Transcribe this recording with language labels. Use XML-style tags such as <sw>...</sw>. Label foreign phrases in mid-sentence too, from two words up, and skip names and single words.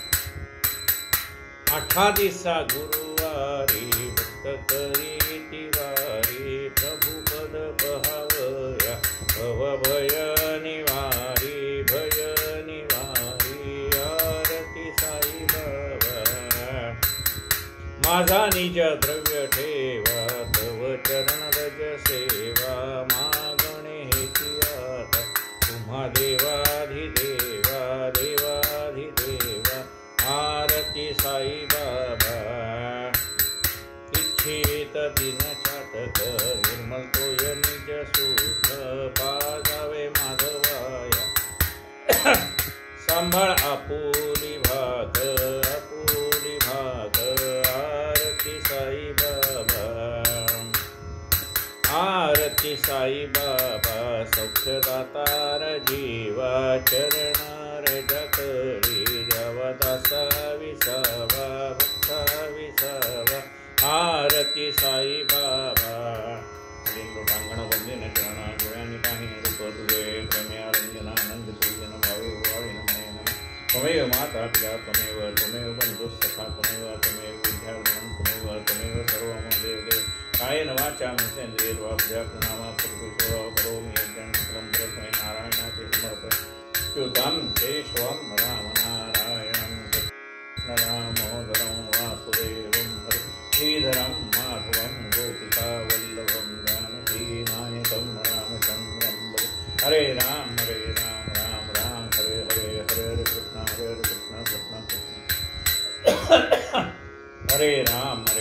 <mr>आठा दिसा गुरुवारी भक्त करी तिवारी प्रभू पद पहावया भव भय निवारी आरती साई बाबा. माझा निज द्रव्य ठेवा तव चरण रज सेवा मागणे हेची आता तुम्हा देवाधिदेवा आरती साई बाबा. इच्छित दिन चातक निर्मल तोय निज सुख पाजावे माधवाया सांभाळ आपुली भाग आरती साई बाबा. आरती साई बाबा सौख्यदातार जीवा चरणार जकरी देवदासा विसावा भक्ता विसावा. आरती साई बाबा. लोटांगण वंदिन चरणा डोळ्यांनी पाही रूप तुझे प्रेम्यारंजनानंद पूजन भावे भावे नमः.</mr> <sa>त्वमेव माता पिता त्वमेव बंधुः सखा त्वमेव विद्यागुणं त्वमेव सर्वं देव. कायेन वाचा मनसेन्द्रियैर्वा बुद्ध्यात्मना प्रकृतिस्वभाव करोमि यज्ञं सकलं परस्मै नारायणाचे समर्पयामि. च्युतं केशवं रामनारायणं दामोदरं वासुदेवं श्रीधरं माधवं गोपिकावल्लभं जानकीनायकं रामचन्द्रं भजे. हरे राम राम राम हरे हरे कृष्ण कृष्ण कृष्ण हरे राम</sa>